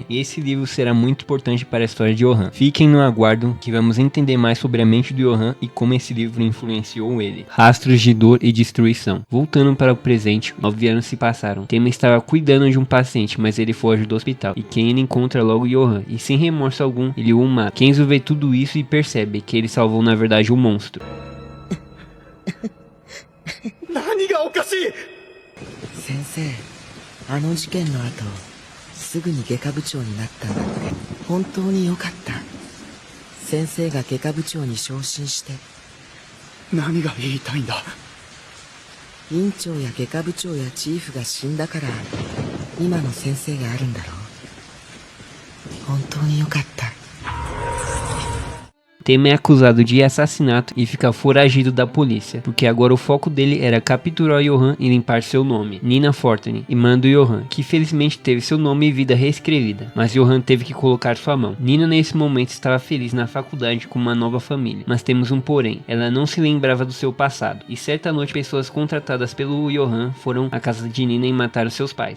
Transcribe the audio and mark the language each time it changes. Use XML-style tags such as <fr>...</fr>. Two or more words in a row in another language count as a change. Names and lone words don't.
<pt>E esse livro será muito importante para a história de Johan. Fiquem no aguardo que vamos entender mais sobre a mente do Johan e como esse livro influenciou ele. Rastros de dor e destruição. Voltando para o presente, 9 anos se passaram. Tema estava cuidando de um paciente, mas ele foge do hospital. E quem ele encontra logo Johan, e sem remorso algum, ele o mata. Kenzo vê tudo isso e percebe que ele salvou na verdade o monstro.</pt> <ja>何がおかしい。先生、あの事件の後、すぐに外科部長になったんだって。本当に良かった。先生が外科部長に昇進して。何が言いたいんだ。院長や外科部長やチーフが死んだから、今の先生があるんだろう。本当に良かった。</ja> <pt>Tema é acusado de assassinato e fica foragido da polícia, porque agora o foco dele era capturar Johan e limpar seu nome, Nina Fortune, irmã do Johan, que felizmente teve seu nome e vida reescrevida, mas Johan teve que colocar sua mão. Nina nesse momento estava feliz na faculdade com uma nova família, mas temos um porém, ela não se lembrava do seu passado, e certa noite pessoas contratadas pelo Johan foram à casa de Nina e mataram seus pais.</pt>